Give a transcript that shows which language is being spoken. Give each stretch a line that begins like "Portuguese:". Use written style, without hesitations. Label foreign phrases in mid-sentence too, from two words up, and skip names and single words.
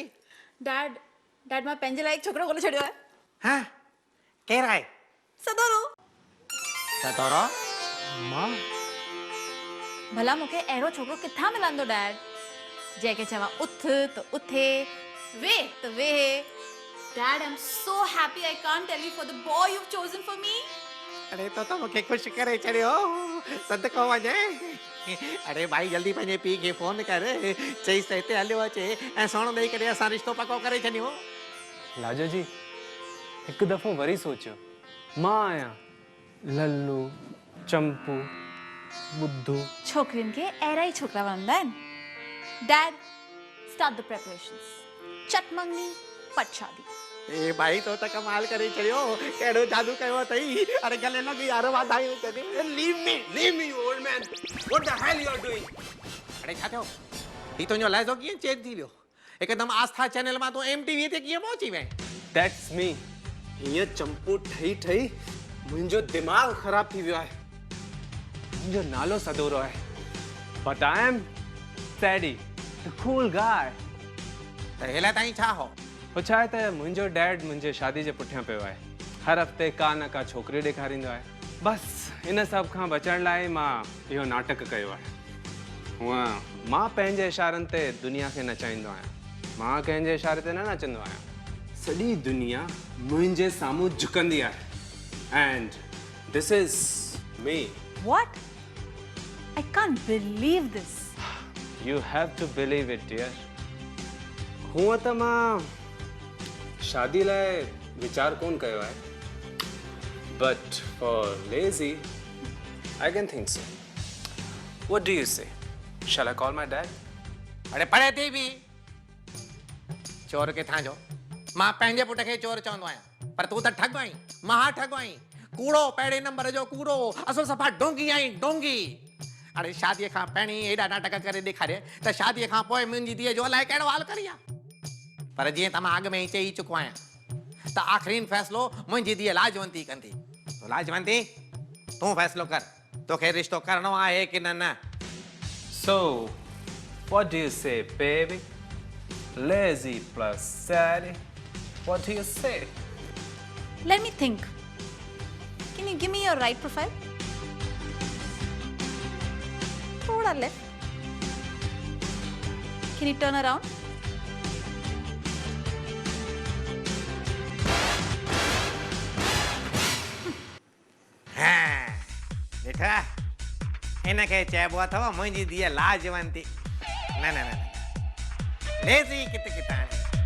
Sindhi: डैड मां पंहिंजे लाइ हिकु छोकिरो ॻोल्हे छॾियो आहे। हाँ, केरु आहे? सदोरो। सदोरो? मां? भला मूंखे अहिड़ो छोकिरो किथां मिलंदो डैड, जंहिंखे चवां उथ त उथे, वेह त वेह।
English: Dad, I'm so happy I can't tell you for the boy you've chosen for me.
Sindhi: अरे तो मूंखे ख़ुशि करे छॾियो, सदको वञे। अरे भाई जल्दी पंहिंजे पीउ खे फोन कर, चईसि त हिते हलियो अचे ऐं सोन ॾेई करे असां रिश्तो पको करे छॾियूं। लाजो जी, हिकु दफ़ो वरी सोचियो, मां आहियां लल्लू, चंपू, बुद्धू। छोकिरियुनि खे अहिड़ा ई छोकिरा वणंदा आहिनि।
English: Dad, start the preparations.
Hindi: चट मंगनी, पट शादी.
Sindhi: ए भाई तो त कमाल करे छड़ियो केड़ो जादू कयो तई अरे गले लगी यार वाधाई कदे
English: Leave me, old man. What the hell you are doing?
Sindhi: अरे छा थियो ही तो जो लाइजो कीअं चेंज थी वियो एकदम आस्था चैनल मां तो MTV ते कीअं पहुची वए
English: That's me.
Sindhi: हीअं चंपू ठही ठही मुंहिंजो दिमाग़ ख़राब थी वियो आहे मुंहिंजो नालो सदोरो आहे
English: But I am Sadie, the cool guy.
Sindhi: त हेला ताईं छा हो हो छा आहे त मुंहिंजो डैड मुंहिंजे शादी जे पुठियां पियो आहे हर हफ़्ते का न का छोकिरी ॾेखारींदो आहे बसि इन सभ खां बचण लाइ मां इहो नाटक कयो आहे हूअं मां पंहिंजे इशारनि ते दुनिया खे नचाईंदो आहियां मां कंहिंजे इशारे ते न नचंदो आहियां सॼी दुनिया मुंहिंजे साम्हूं झुकंदी आहे
English: and this is me What? I can't believe this. You have to believe it, dear.
Sindhi: हूअं त मां शादी लाइ वीचार कोन कयो आहे
English: But for lazy, I can think so. What do you say? Shall I call my dad?
Sindhi: अरे पढ़े थी बि चोर किथां जो मां पंहिंजे पुट खे चोर चवंदो आहियां पर तूं त ठग आहीं महा ठग आहीं कूड़ो पहिरें नंबर जो कूड़ो असो सफ़ा डोंगी आहीं डोंगी अरे शादीअ खां पहिरीं एॾा नाटक करे ॾेखारे त शादीअ खां पोइ मुंहिंजी धीअ जो अलाए कहिड़ो हाल करी आहे पर जीअं त मां अॻु में ई चई चुको आहियां त आख़िरी फ़ैसिलो मुंहिंजी धीअ लाजवंती कंदी तो लाजवंती तूं फ़ैसिलो कर तोखे रिश्तो करणो आहे की न न
English: So, what do you say, baby? Lazy plus Sadie. What do you say? Let me think. Can you give me your right profile?
Hindi: Thoda left.
English: Can you turn around?
Sindhi: हाँ, ॾिठा हिनखे चइबो अथव मुंहिंजी धीअ लाजवंती न न न लेज़ी किथे किथां